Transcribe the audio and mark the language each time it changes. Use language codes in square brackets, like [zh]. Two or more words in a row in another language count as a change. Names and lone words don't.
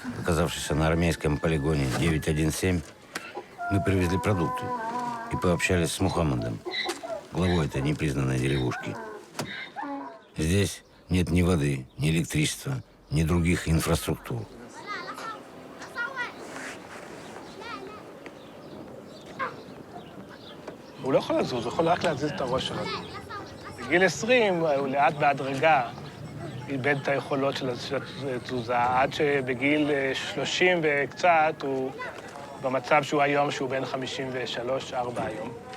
[ru] оказавшуюся на армейском полигоне 917, мы привезли продукты и пообщались с Мухаммадом, главой этой непризнанной деревушки. Здесь нет ни воды, ни электричества, ни других инфраструктур. [he] הוא לא יכול לזוז, הוא יכול רק להזיז את הראש שלו. בגיל 20 הוא לאט בהדרגה איבד את היכולות של התזוזה, עד שבגיל 30 וקצת הוא במצב שהוא היום, שהוא בן 53-4 היום.